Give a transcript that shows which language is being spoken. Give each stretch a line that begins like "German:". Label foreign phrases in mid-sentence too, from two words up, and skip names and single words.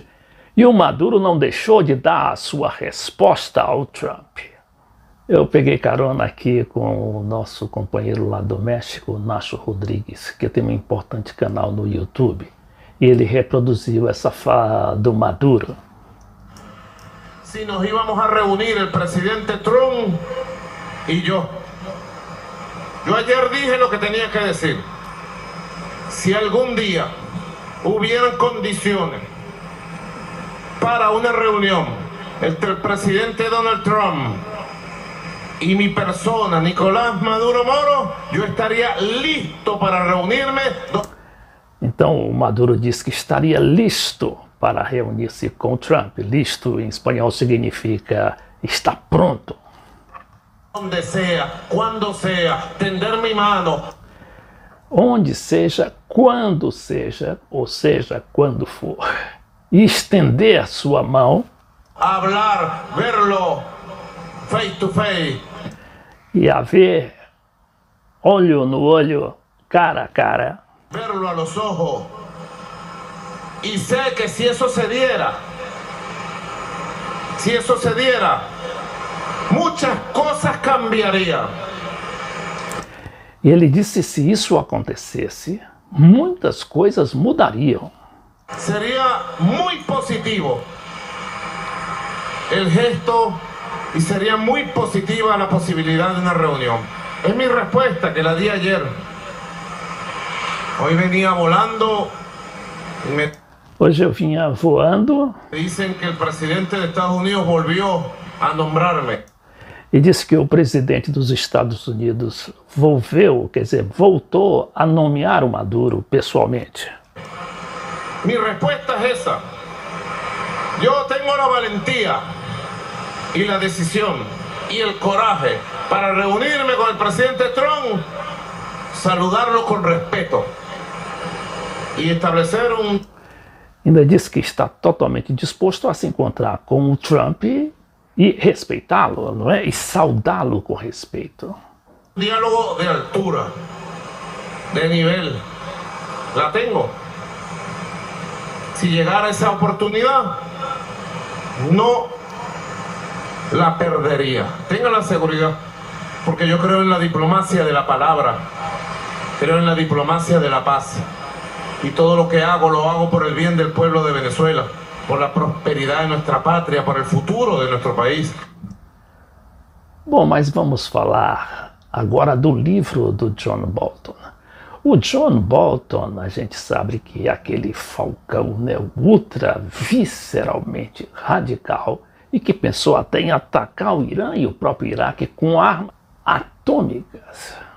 Portuguese: E o Maduro não deixou de dar a sua resposta ao Trump. Eu peguei carona aqui com o nosso companheiro lá do México, Nacho Rodrigues, que tem um importante canal no YouTube. E ele reproduziu essa fala do Maduro.
Spanish: Si nos íbamos a reunir el presidente Trump y yo. Yo ayer dije lo que tenía que decir. Si algún día hubieran condiciones para una reunión entre el presidente Donald Trump y mi persona, Nicolás Maduro Moro, yo estaría listo para reunirme.
Portuguese: Então o Maduro disse que estaria listo para reunir-se com Trump. Listo em espanhol significa está pronto.
Spanish: Donde sea, cuando sea, tender mi mano.
Portuguese: Onde seja, quando seja, ou seja, quando for. E estender a sua mão.
Spanish: Hablar, verlo,
English: face to face.
Portuguese: E a ver, olho no olho, cara a cara.
Spanish: Verlo a los ojos. Y sé que si eso se diera, muchas cosas cambiarían.
Portuguese: E ele disse que se isso acontecesse, muitas coisas mudariam.
Spanish: Sería muy positivo el gesto y sería muy positiva la posibilidad de una reunión. Es mi respuesta que la di ayer. Hoy venía volando y me
Portuguese: Hoje eu vinha voando
Spanish: dicen que el presidente de Estados Unidos volvió a nombrarme.
Portuguese: e disse que o presidente dos Estados Unidos voltou a nomear o Maduro pessoalmente.
Spanish: Mi respuesta es esa. Yo tengo la valentía y la decisión y el coraje para reunirme con el presidente Trump, saludarlo con respeto y establecer un
Portuguese: Ainda disse que está totalmente disposto a se encontrar com o Trump e respeitá-lo, não é? E saudá-lo com respeito.
Spanish: diálogo de altura, de nivel. La tengo. Si llegara esa oportunidad, no la perdería. Tenga la seguridad, porque yo creo en la diplomacia de la palabra, creo en la diplomacia de la paz. Y todo lo que hago, lo hago por el bien del pueblo de Venezuela, por la prosperidad de nuestra patria, por el futuro de nuestro país.
Portuguese: Bom, mas vamos falar agora do livro do John Bolton. O John Bolton, a gente sabe que é aquele falcão, né, ultra visceralmente radical e que pensou até em atacar o Irã e o próprio Iraque com armas atômicas.